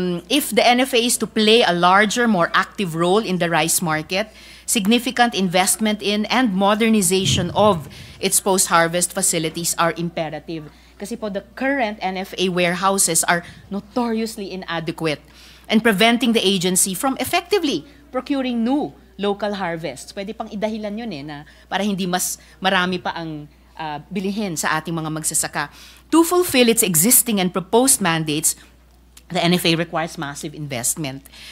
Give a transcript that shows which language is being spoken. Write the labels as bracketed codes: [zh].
[en] If the NFA is to play a larger, more active role in the rice market, significant investment in and modernization of its post-harvest facilities are imperative. [tl] Kasi po [en] the current NFA warehouses are notoriously inadequate and preventing the agency from effectively procuring new local harvests. [tl] Pwede pang idahilan yun na para hindi mas marami pa ang bilihin sa ating mga magsasaka. [en] To fulfill its existing and proposed mandates, the NFA requires massive investment.